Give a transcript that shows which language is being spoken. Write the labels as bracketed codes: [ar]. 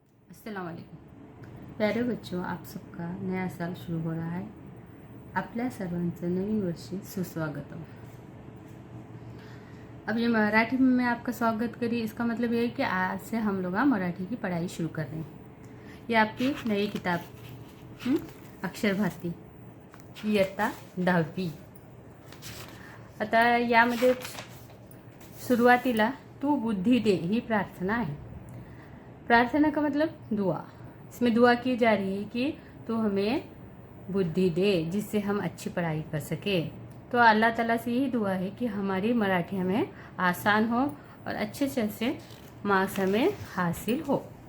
[hi] अस्सलाम वालेकुम प्यारे बच्चों, आप सबका नया साल शुरू हो रहा है। [mr] आपल्या सर्वांचं नवीन वर्षी सुस्वागतम। [hi] अब ये मराठी में मैं आपका स्वागत करी, इसका मतलब ये है कि आज से हम लोग मराठी की पढ़ाई शुरू कर रहे हैं। ये आपकी नई किताब अक्षर भारती इयत्ता 10वी। [mr] आता यामध्ये सुरुवातीला तू बुद्धी दे ही प्रार्थना है। [hi] प्रार्थना का मतलब दुआ। इसमें दुआ की जा रही है कि तू हमें बुद्धि दे जिससे हम अच्छी पढ़ाई कर सके। तो अल्लाह ताला से यही दुआ है कि हमारी मराठी हमें आसान हो और अच्छे से मार्क्स हमें हासिल हो।